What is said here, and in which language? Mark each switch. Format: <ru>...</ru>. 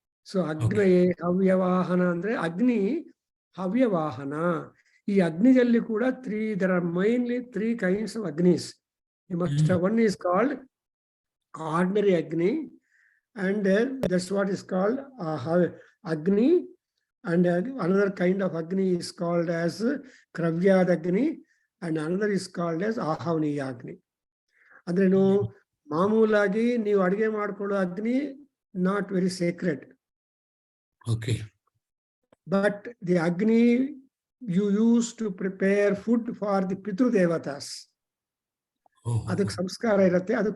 <kn>So ಅಗ್ನಯೇ ಹವ್ಯವವಾಹನ ಅಂದ್ರೆ ಅಗ್ನಿ ಹವ್ಯವಾಹನ. ಈ ಅಗ್ನಿಯಲ್ಲಿ ಕೂಡ</kn> <en>there are mainly 3 kinds of agnis. You must have, one is called ordinary Agni, and that's what is called Agni, and another kind of Agni is called as Kravyad Agni, and another is called as Ahavniya Agni.</en> <kn>ಅಂದ್ರೇನು, ಮಾಮೂಲಾಗಿ ನೀವು ಅಡಿಗೆ ಮಾಡ್ಕೊಳ್ಳೋ ಅಗ್ನಿ</kn> <en>not very sacred. Okay. But the Agni you use to prepare food for the Pitru Devatas.</en> <kn>ಅದಕ್ಕೆ ಸಂಸ್ಕಾರ ಇರುತ್ತೆ.</kn>